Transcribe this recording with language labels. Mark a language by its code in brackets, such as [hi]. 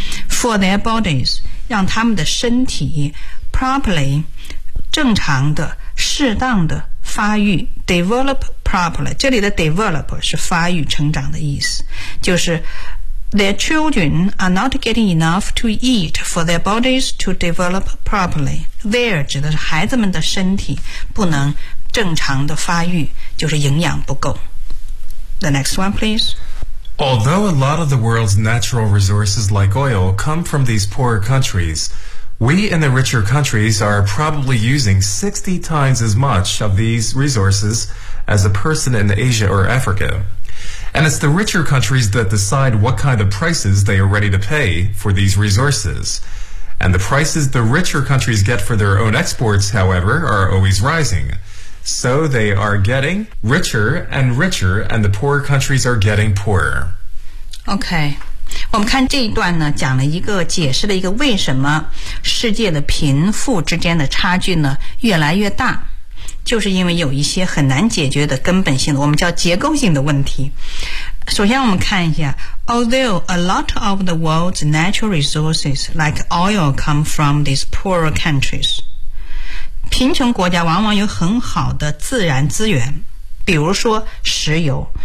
[en] For their bodies, [zh] 让他们的身体 properly, 正常的、适当的发育 [en] develop properly. [zh] 这里的 develop 是发育、成长的意思，就是 [en] their children are not getting enough to eat for their bodies to develop properly. [zh] Their 指的是孩子们的身体不能正常的发育，就是营养不够。 [en] The next one, please. Although a lot of the world's natural resources like oil come from these poorer countries, we in the richer countries are probably using 60 times as much of these resources as a person in Asia or Africa. And it's the richer countries that decide what kind of prices they are ready to pay for these resources. And the prices the richer countries get for their own exports, however, are always rising. So they are getting richer and richer, and the poorer countries are getting poorer. Okay. [zh] 我们看这一段呢，讲了一个解释了一个为什么世界的贫富之间的差距呢越来越大，就是因为有一些很难解决的根本性的，我们叫结构性的问题。首先我们看一下， [en] Although a lot of the world's natural resources like oil come from these poorer countries, [zh] 贫穷国家往往有很好的自然资源，比如说石油。